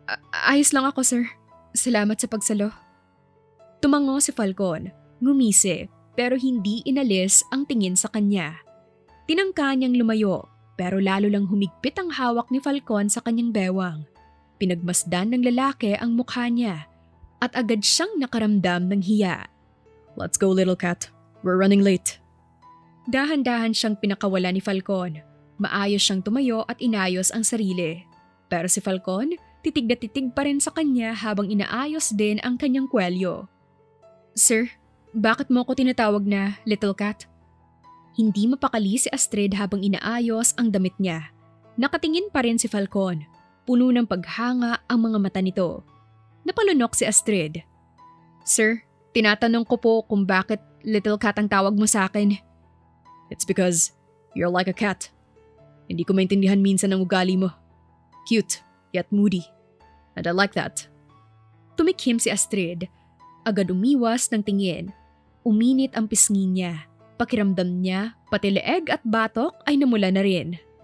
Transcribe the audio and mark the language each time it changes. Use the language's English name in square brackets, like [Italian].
[Filipino] Ayos lang ako, sir. Salamat sa pagsalo. Tumango si Falcon, ngumisi, pero hindi inalis ang tingin sa kanya. Tinangka niyang lumayo, pero lalo lang humigpit ang hawak ni Falcon sa kanyang bewang. Pinagmasdan ng lalaki ang mukha niya, at agad siyang nakaramdam ng hiya. [English] Let's go, little cat. We're running late. [Filipino] Dahan-dahan siyang pinakawala ni Falcon. Maayos siyang tumayo at inayos ang sarili. Pero si Falcon, titig na titig pa rin sa kanya habang inaayos din ang kanyang kwelyo. Sir, bakit mo ako tinatawag na Little Cat? Hindi mapakali si Astrid habang inaayos ang damit niya. Nakatingin pa rin si Falcon. Puno ng paghanga ang mga mata nito. Napalunok si Astrid. Sir, tinatanong ko po kung bakit Little Cat ang tawag mo sa akin. [English] It's because you're like a cat. [Filipino] Hindi ko maintindihan minsan ang ugali mo. [English] Cute, yet moody. And I like that. [Filipino] Tumikhim si Astrid. Agad umiwas ng tingin. Uminit ang pisngi niya. Pakiramdam niya, pati leeg at batok ay namula na rin.